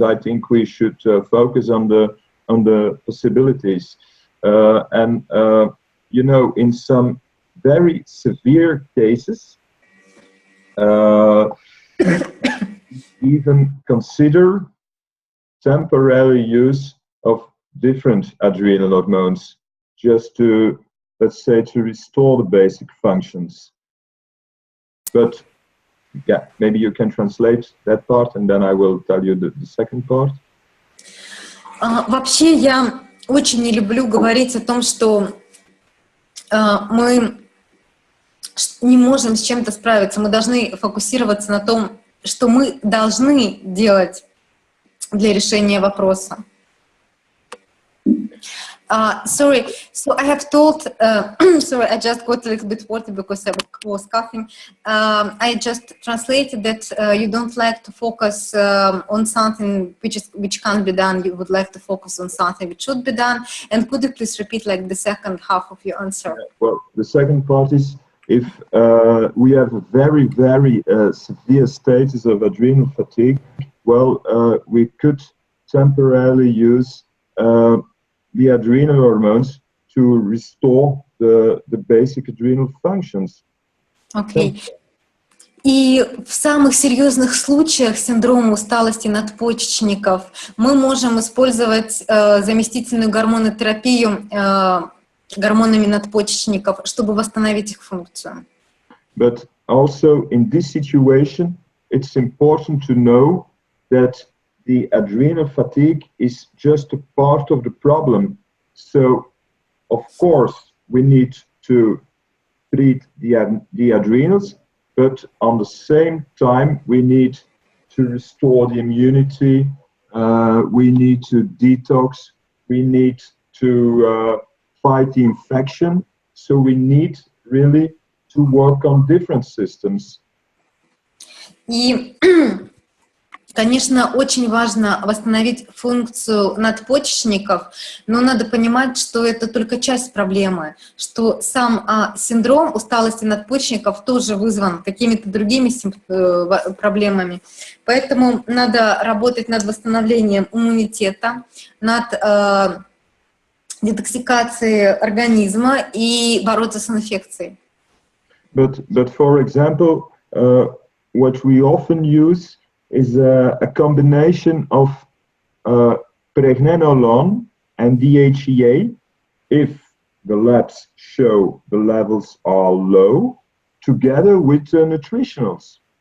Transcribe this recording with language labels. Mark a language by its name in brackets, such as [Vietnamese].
[English] I think we should focus on the possibilities, and in some very severe cases, even consider temporary use of different adrenal hormones, just to, let's say, to restore the basic functions. But yeah, maybe you can translate that part, and then I will tell you the second part. [Russian] Вообще, я очень не люблю говорить о том, что мы не можем с чем-то справиться. Мы должны фокусироваться на том, что мы должны делать для решения вопроса. [English] Sorry, so I have told, sorry, I just got a little bit water because I was coughing. I just translated that you don't like to focus on something which can't be done. You would like to focus on something which should be done. And could you please repeat like the second half of your answer? Well, the second part is if we have a very, very severe status of adrenal fatigue, well, we could temporarily use the adrenal hormones to restore the basic adrenal functions. Okay. [Russian] И в самых серьезных случаях синдрома усталости надпочечников мы можем использовать заместительную гормонотерапию гормонами надпочечников, чтобы восстановить их функцию. [English] But also in this situation, it's important to know that the adrenal fatigue is just a part of the problem. So, of course, we need to treat the adrenals, but on the same time, we need to restore the immunity, we need to detox, we need to fight the infection. So we need really to work on different systems. [Russian] И, конечно, очень важно восстановить функцию надпочечников, но надо понимать, что это только часть проблемы, что сам синдром усталости надпочечников тоже вызван какими-то другими проблемами. Поэтому надо работать над восстановлением иммунитета, над детоксификацией организма и бороться с инфекцией. [English] But for example, what we often use is a combination of pregnenolone and DHEA, if the labs show the levels are low, together with nutritionals.